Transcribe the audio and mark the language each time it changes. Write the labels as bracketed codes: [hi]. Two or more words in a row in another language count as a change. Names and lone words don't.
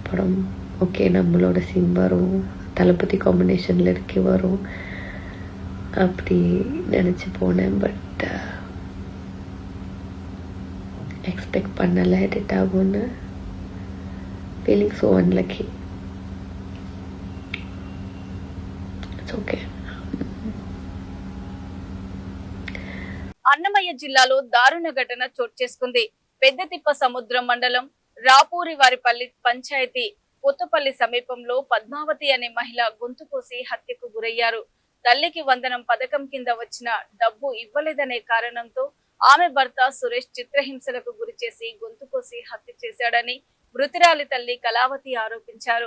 [ta] படம் ஓகே, நம்மளோட சீன் வரும், தளபதி காம்பினேஷனில் இருக்கே வரும் அப்படி நினச்சி போனேன். பட் எக்ஸ்பெக்ட் பண்ணலை எடிட் ஆகும்னு. [en] Feeling so unlucky. It's okay. [te] అన్నమయ్య జిల్లాలో దారుణ ఘటన చోటు చేసుకుంది. పెద్దతిప్ప సముద్రం మండలం రాపూరి వారిపల్లి పంచాయతీ కొత్తపల్లి సమీపంలో పద్మావతి అనే మహిళ గొంతు కోసి హత్యకు గురయ్యారు. తల్లికి వందనం పథకం కింద వచ్చిన డబ్బు ఇవ్వలేదనే కారణంతో ఆమె భర్త సురేష్ చిత్రహింసలకు గురి చేసి గొంతు కోసి హత్య చేశాడని మృతురాలి తల్లి కళావతి ఆరోపించారు.